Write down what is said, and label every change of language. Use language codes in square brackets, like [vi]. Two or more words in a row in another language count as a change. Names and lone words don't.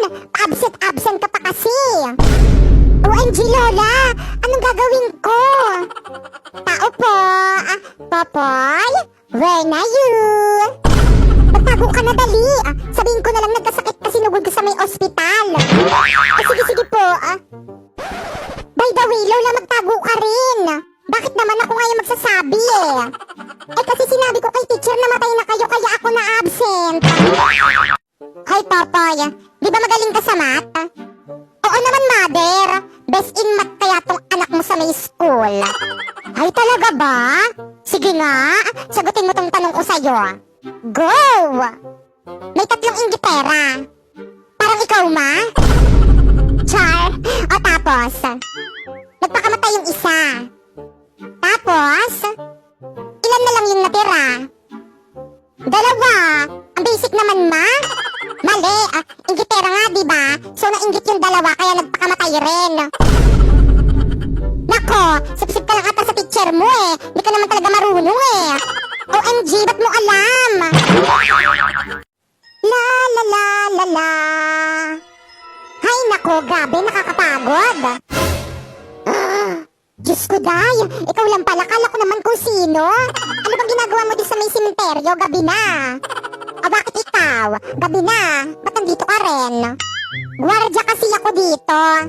[tl] Absent ka pa kasi. OMG, Lola! Anong gagawin ko? Tao po? [en] Popoy? Where na you? [tl] Magtago ka na dali. Sabihin ko na lang nagkasakit kasi nugod ka sa may ospital. Sige po. [en] By the way, [tl] Lola, magtago ka rin. Bakit naman ako ngayon magsasabi kasi sinabi ko kay teacher na matay na kayo kaya ako na absent. Hoy, Popoy, di ba magaling ka sa math? Oo naman, mother. [en] Best in math [tl] kaya tong anak mo sa may school. Ay, talaga ba? Sige nga, sagutin mo tong tanong ko sa'yo. Go! May 3 inggitera. Parang ikaw, ma? Char. O tapos, nagpakamatay yung isa. Tapos, ilan na lang yung natira? 2. Ang basic naman, ma. Mali, inggitera nga, diba? So, nainggit yung 2 kaya nagpakamatay rin. Nako, sip-sip ka lang ata sa teacher mo Hindi ka naman talaga marunong OMG, ba't mo alam? La la la la la. Hay nako, grabe, nakakapagod. Diyos ko, Day, ikaw lang pala, kala ko naman kung sino. Ano bang ginagawa mo din sa may simenteryo? Gabi na. O bakit ikaw? Gabi na. Ba't nandito ka rin? Gwardya kasi ako dito.